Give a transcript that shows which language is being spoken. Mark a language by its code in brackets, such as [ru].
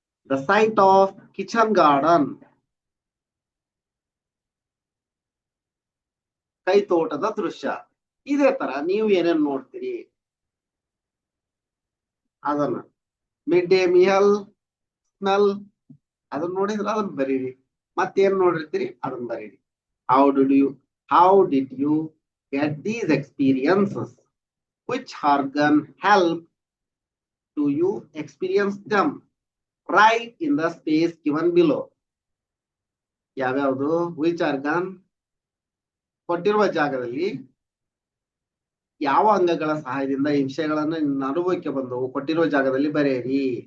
[en] the sight of kitchen garden, [kn] ಕೈ ತೋಟದ ದೃಶ್ಯ. ಇದೇ ತರ ನೀವು ಏನೇನ್ ನೋಡ್ತೀರಿ ಅದನ್ನ. [en] mid day meal smell, [kn] ಅದನ್ನ ನೋಡಿದ್ರ ಅದನ್ನ ಬರೀರಿ. ಮತ್ತೇನ್ ನೋಡಿರ್ತೀರಿ ಅದನ್ನ ಬರೀರಿ. [en] How did you get these experiences? Which organ helped to you experience them? Write in the space given below. [kn] ಯಾವ್ಯಾವುದು, [en] which organ, [kn] ಕೊಟ್ಟಿರುವ ಜಾಗದಲ್ಲಿ ಯಾವ ಅಂಗಗಳ ಸಹಾಯದಿಂದ ಈ ವಿಷಯಗಳನ್ನ ನಿನ್ನ ಅನುಭವಕ್ಕೆ ಬಂದವು ಕೊಟ್ಟಿರುವ ಜಾಗದಲ್ಲಿ ಬರೆಯಿರಿ.